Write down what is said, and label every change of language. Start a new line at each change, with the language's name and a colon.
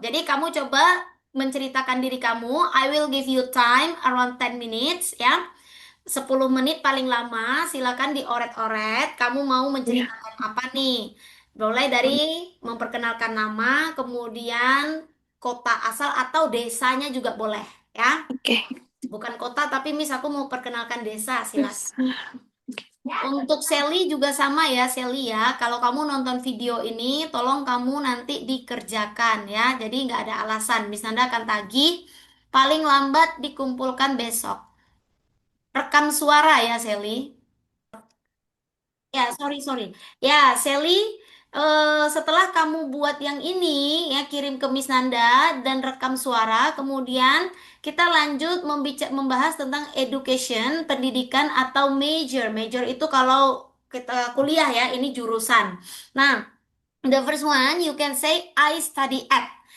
Indonesian: Jadi kamu coba menceritakan diri kamu.
English: I will give you time around 10 minutes ya.
Indonesian: 10 menit paling lama. Silakan dioret-oret. Kamu mau Ya, menceritakan apa nih? Mulai dari memperkenalkan nama, kemudian kota asal atau desanya juga boleh ya. oke. Bukan kota tapi Miss aku mau perkenalkan desa, silakan. Terus, Untuk Sally juga sama ya, Sally ya. Kalau kamu nonton video ini, tolong kamu nanti dikerjakan ya. Jadi nggak ada alasan. Miss Nanda akan tagih, paling lambat dikumpulkan besok. Rekam suara ya, Sally. Ya, sorry, sorry. Ya, Sally, setelah kamu buat yang ini, ya kirim ke Miss Nanda dan rekam suara, kemudian kita lanjut membahas tentang education, pendidikan atau major. Major itu kalau kita kuliah ya, ini jurusan.
English: Nah, the first one you can say I study at.